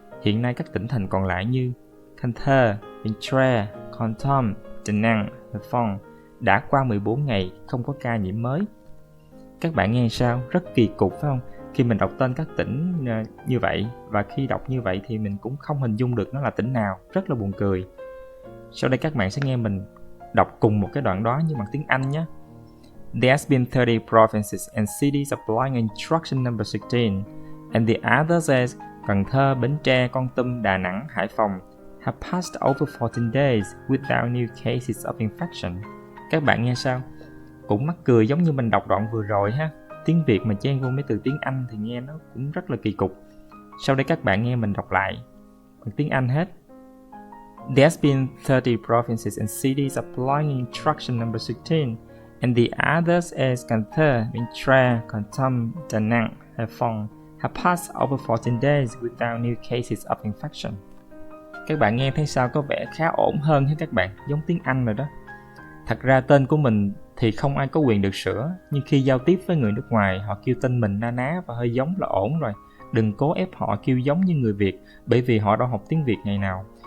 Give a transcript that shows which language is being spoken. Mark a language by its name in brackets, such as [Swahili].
[Vietnamese] Hiện nay các tỉnh thành còn lại như Cần Thơ, Bến Tre, Kon Tum, Đà Nẵng, Hải Phòng đã qua 14 ngày không có ca nhiễm mới. Các bạn nghe sao? Rất kỳ cục phải không? Khi mình đọc tên các tỉnh như vậy, và khi đọc như vậy thì mình cũng không hình dung được nó là tỉnh nào, rất là buồn cười. Sau đây các bạn sẽ nghe mình đọc cùng một cái đoạn đó nhưng bằng tiếng Anh nhé. [English] There has been 30 provinces and cities applying instruction number 16, and the others as Cần Thơ, Bến Tre, Kon Tum, Đà Nẵng, Hải Phòng have passed over 14 days without new cases of infection. [Vietnamese] Các bạn nghe sao? Cũng mắc cười giống như mình đọc đoạn vừa rồi ha. Tiếng Việt mà chen vô mấy từ tiếng Anh thì nghe nó cũng rất là kỳ cục. Sau đây các bạn nghe mình đọc lại bằng tiếng Anh hết. [English] There has been 30 provinces and cities applying instruction number 16, and the others as Cần Thơ, Bến Tre, Kon Tum, Đà Nẵng, Hải Phòng have passed over 14 days without new cases of infection. [Vietnamese] Các bạn nghe thấy sao, có vẻ khá ổn hơn hết các bạn, giống tiếng Anh rồi đó. Thật ra tên của mình thì không ai có quyền được sửa, nhưng khi giao tiếp với người nước ngoài, họ kêu tên mình na ná và hơi giống là ổn rồi. Đừng cố ép họ kêu giống như người Việt, bởi vì họ đâu học tiếng Việt ngày nào.